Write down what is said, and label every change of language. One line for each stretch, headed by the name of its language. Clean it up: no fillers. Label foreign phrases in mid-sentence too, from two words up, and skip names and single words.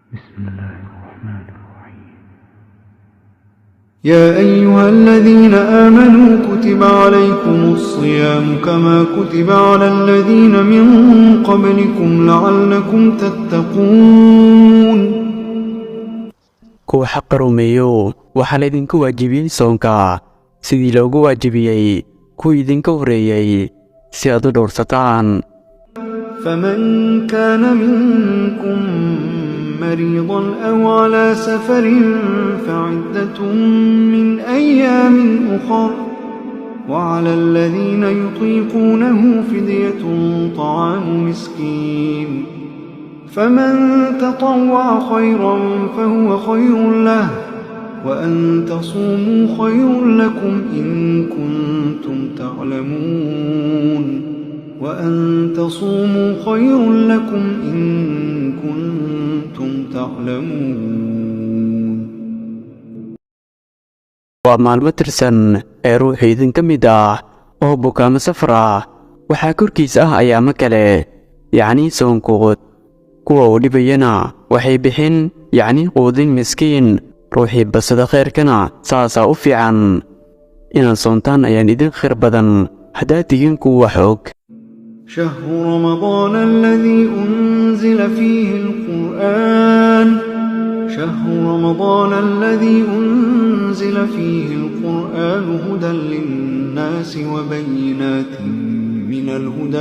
Arabic: بسم الله الرحمن الرحيم. يا أيها الذين آمنوا كتب عليكم الصيام كما كتب على الذين من قبلكم لعلكم تتقون.
Somali: kuwa xaqa rumeeyo waxaa laydinku waajibiyey soonka sidii loogu waajibiyey kuwii idinka horeeyey si aad u dhowrsataan.
Arabic: فمن كان منكم مريضا أو على سفر فعدة من أيام أخر وعلى الذين يطيقونه فدية طعام مسكين فمن تطوع خيرا فهو خير له وأن تصوموا خير لكم إن كنتم تعلمون وأن تصوموا خير لكم إن كنتم تعلمون.
Somali: waa maalmo tirsan ee ruuxii idinka mid ah oo bukaamo safar ah waxaa korkiisa ah ayaamo kale yacnii soonkood kuwa uu dhibayana waxay bixin yacnii quudin miskiin ruuxii basada khayrkana saasaa u fiican inaad soontaan ayaan idin khayr badan haddaad tihiin kuwa wax og.
Arabic: شهر رمضان الذي أنزل فيه القرآن هدى للناس وبينات من الهدى